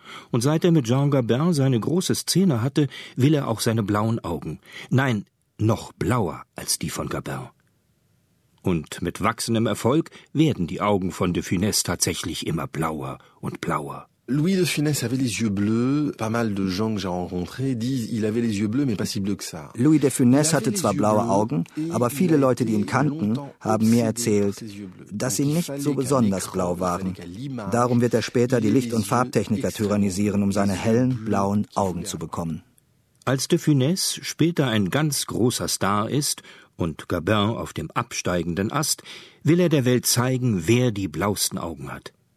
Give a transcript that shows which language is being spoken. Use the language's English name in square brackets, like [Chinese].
[German] Und seit er mit Jean Gabin seine große Szene hatte, will er auch seine blauen Augen. Nein, noch blauer als die von Gabin. Und mit wachsendem Erfolg werden die Augen von de Funès tatsächlich immer blauer und blauer. [French] Louis de Funès avait les yeux bleus. Pas mal de gens que j'ai rencontrés disent, il avait les yeux bleus, mais pas si bleu que ça. [German] Louis de Funès hatte zwar blaue Augen, aber viele Leute, die ihn kannten, haben mir erzählt, dass sie nicht so besonders blau waren. Darum wird er später die Licht- und Farbtechniker tyrannisieren, um seine hellen, blauen Augen zu bekommen. Als de Funès später ein ganz großer Star ist und Gabin auf dem absteigenden Ast, will er der Welt zeigen, wer die blauesten Augen hat.